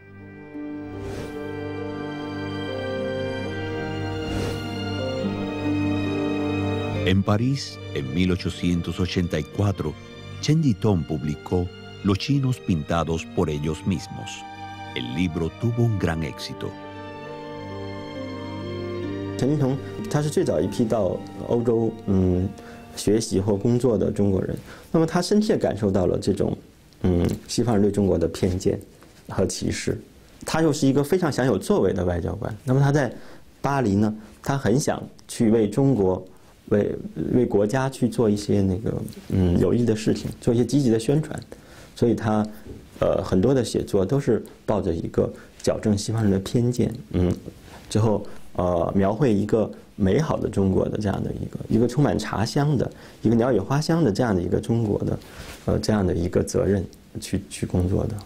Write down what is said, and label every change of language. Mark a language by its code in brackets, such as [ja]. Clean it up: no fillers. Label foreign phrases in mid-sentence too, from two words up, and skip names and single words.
[es] En París, en 1884, Chen Yitong publicó Los chinos pintados por ellos mismos. El libro tuvo un gran éxito. [zh] 陈金童他是最早一批到欧洲学习或工作的中国人，那么他深切感受到了这种西方人对中国的偏见和歧视。他又是一个非常想有作为的外交官，那么他在巴黎呢，他很想去为中国、为国家去做一些那个有益的事情，做一些积极的宣传，所以他很多的写作都是抱着一个矫正西方人的偏见，之后描绘一个美好的中国的这样的一个充满茶香的一个鸟语花香的这样的一个中国的这样的一个责任去工作的。